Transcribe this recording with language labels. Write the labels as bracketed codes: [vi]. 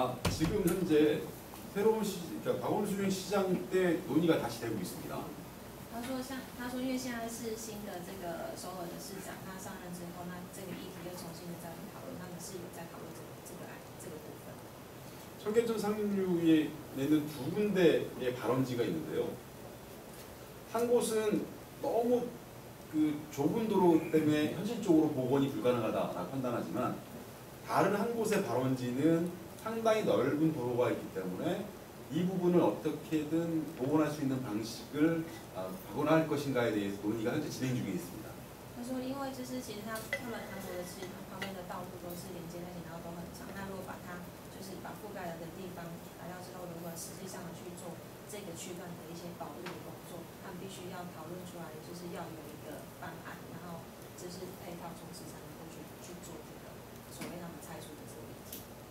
[ko] 지금 현재 새로운 그러니까 박원순 시장 때 논의가 다시 되고 있습니다. [zh] 他说因为现在是新的这个首尔的市长，他上任之后，那这个议题又重新的再讨论，他们是有在讨论这个部分。 [ko] 청계천 상류에 내는 두 군데의 발원지가 있는데요. 한 곳은 너무 그 좁은 도로 때문에 현실적으로 복원이 불가능하다라고 판단하지만 다른 한 곳의 발원지는 상당히 넓은 도로가 있기 때문에 이 부분을 어떻게든 복원할 수 있는 방식을 복원할 것인가에 대해서 논의가 현재 진행 중에 있습니다. [zh] 他说，因为就是其实他们韩国的是旁边的道路都是连接在一起，然后都很长。那如果把它就是把覆盖了的地方改掉之后，如果实际上去做这个区段的一些保育的工作，他们必须要讨论出来，就是要有一个方案，然后就是配套措施才能够去做这个所谓他们拆除的这个问题。